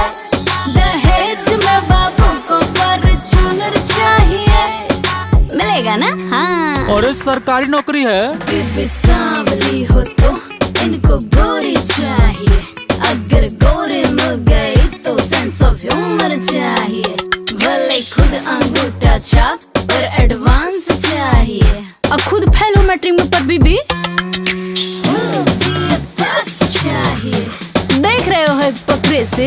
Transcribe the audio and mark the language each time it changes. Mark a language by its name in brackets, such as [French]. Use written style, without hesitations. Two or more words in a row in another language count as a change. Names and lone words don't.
[Hindi] दहेज में बाबू को फॉर्च्यूनर चाहिए। मिलेगा ना? हाँ। और सरकारी नौकरी है। बेबी सांवली हो तो इनको गोरी चाहिए। अगर गोरे मिल गए तो [English] sense of humour [Hindi] चाहिए। भले खुद अंगूठा छाप पर एडवांस चाहिए। अब खुद फेल हो मैट्रिक में पर बीबी चाहिए। देख रहे हो पकड़े से